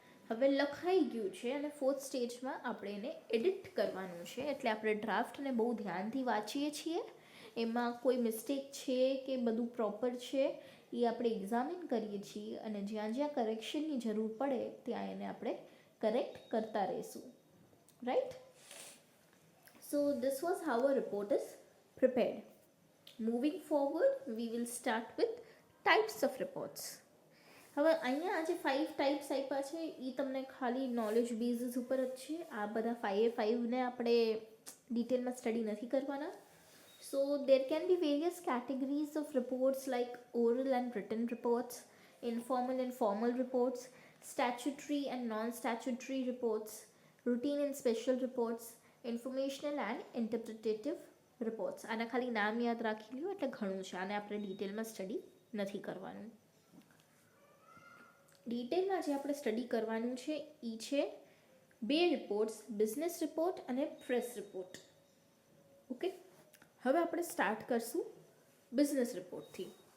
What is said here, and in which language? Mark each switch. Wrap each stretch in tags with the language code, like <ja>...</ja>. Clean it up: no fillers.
<gu>હવે લખાઈ ગયું છે અને ફોર્થ સ્ટેજમાં આપણે એને એડિટ કરવાનું છે. એટલે આપણે ડ્રાફ્ટને બહુ ધ્યાનથી વાંચીએ છીએ, એમાં કોઈ મિસ્ટેક છે કે બધું પ્રોપર છે એ આપણે એક્ઝામિન કરીએ છીએ અને જ્યાં જ્યાં કરેક્શનની જરૂર પડે ત્યાં એને આપણે કરેક્ટ કરતા રહીશું.</gu> <en>Right? So this was how a report is prepared. Moving forward, we will start with types of reports.</en> <gu>હવે અહીંયા આજે 5 ટાઈપ્સ આપ્યા છે, એ તમને ખાલી નોલેજ બેઝિસ ઉપર જ છે. આ બધા 5ને આપણે ડિટેલમાં સ્ટડી નથી કરવાના.</gu> <en>So there can be various categories of reports like oral and written reports, informal and formal reports, statutory and non-statutory reports, routine and special reports, informational and interpretative reports.</en> <gu>આના ખાલી નામ યાદ રાખી લ્યો એટલે ઘણું છે, આને આપણે ડિટેલમાં સ્ટડી નથી કરવાનું. ડિટેલમાં જે આપણે સ્ટડી કરવાનું છે એ છે 2 રિપોર્ટ્સ, બિઝનેસ રિપોર્ટ અને પ્રેસ રિપોર્ટ. ઓકે, હવે આપણે સ્ટાર્ટ કરશું બિઝનેસ રિપોર્ટથી.</gu>